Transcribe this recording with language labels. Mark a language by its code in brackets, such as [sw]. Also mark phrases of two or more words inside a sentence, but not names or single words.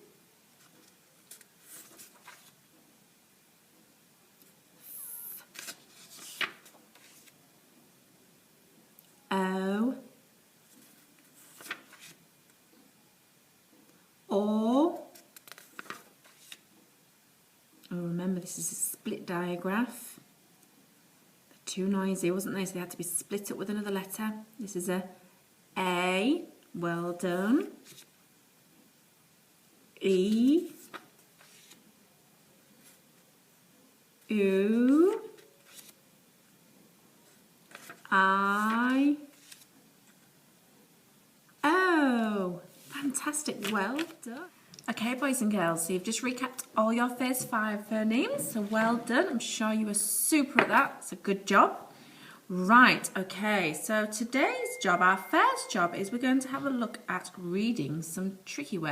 [en] O. O. Oh, remember this is a split digraph. They're too noisy, wasn't they? So they had to be split up with another letter. This is a A. Well done. E. U. I. O. Fantastic. Well done. Okay, boys and girls, so you've just recapped all your first 5 phonemes, so well done. I'm sure you were super at that. It's a good job. Right, okay, so today's job, our first job, is we're going to have a look at reading some tricky words.